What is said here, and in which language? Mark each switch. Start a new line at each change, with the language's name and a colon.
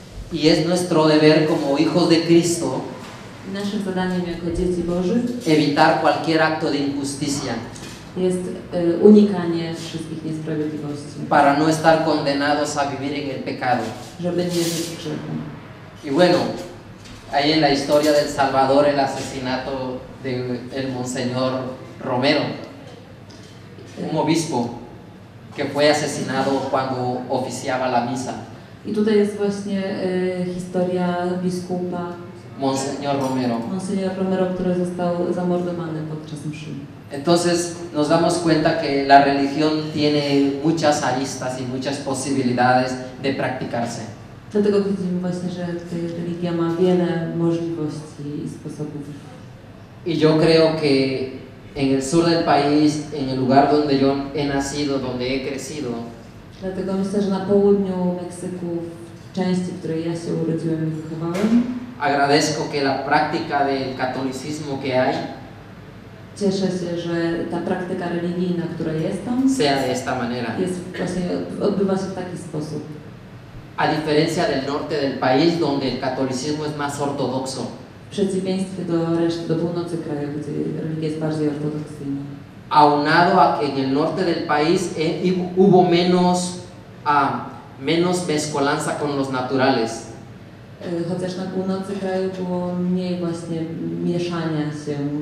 Spanish: Y es nuestro deber como hijos de Cristo
Polish: Naszym zadaniem jako dzieci Bożych
Spanish: evitar cualquier acto de injusticia
Polish: jest unikanie wszystkich niesprawiedliwości,
Spanish: para no estar condenados a vivir en el pecado.
Polish: żeby nie żyć grzechem.
Spanish: Y bueno, hay en la historia del Salvador el asesinato del Monseñor Romero, un obispo que fue asesinado cuando oficiaba la misa.
Polish: I tutaj jest właśnie historia biskupa Monseñor Romero. Monseñor Romero, który został zamordowany podczas mszy.
Spanish: Entonces nos damos cuenta que la religión tiene muchas aristas y muchas posibilidades de practicarse.
Polish: Dlatego widzimy właśnie, że religia ma wiele możliwości i sposobów.
Spanish: Y yo creo que en el sur del país, en el lugar donde yo he nacido, donde he crecido,
Polish: Dlatego myślę, że na południu Meksyku, w części, w której ja się urodziłem i wychowałem,
Spanish: agradezco que la práctica del catolicismo que hay
Polish: cieszę się, że ta praktyka religijna, która jest tam,
Spanish: sea de esta manera.
Polish: jest właśnie, odbywa się w taki sposób.
Spanish: A diferencia del norte del país, donde el catolicismo es más ortodoxo.
Polish: W przeciwieństwie do reszty, do północy kraju, gdzie religia jest bardziej ortodoksyjna.
Spanish: Aunado a que en el norte del país hubo menos mezcolanza con los naturales.
Polish: Chociaż na północy kraju było mniej właśnie mieszania się